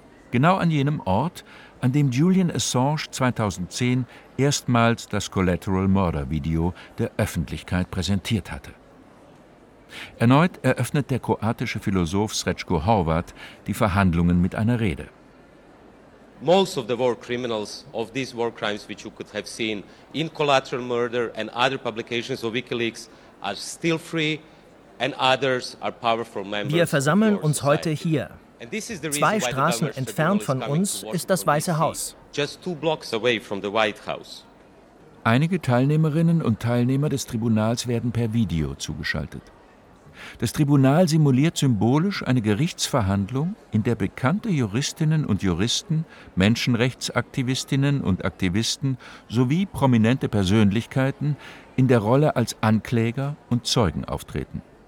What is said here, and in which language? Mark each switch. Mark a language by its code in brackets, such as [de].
[de] Genau an jenem Ort, an dem Julian Assange 2010 erstmals das Collateral Murder Video der Öffentlichkeit präsentiert hatte. Erneut eröffnet der kroatische Philosoph Srećko Horvat die Verhandlungen mit einer Rede. [en] Most of the war criminals of these war crimes which you could have seen in Collateral Murder and other publications of WikiLeaks are still free and others are powerful members. [de] Wir versammeln uns heute hier. Zwei Straßen entfernt von uns ist das Weiße Haus. [en] Just 2 blocks away from the White House. [de] Einige Teilnehmerinnen und Teilnehmer des Tribunals werden per Video zugeschaltet. Das Tribunal simuliert symbolisch eine Gerichtsverhandlung, in der bekannte Juristinnen und Juristen, Menschenrechtsaktivistinnen und Aktivisten sowie prominente Persönlichkeiten in der Rolle als Ankläger und Zeugen auftreten.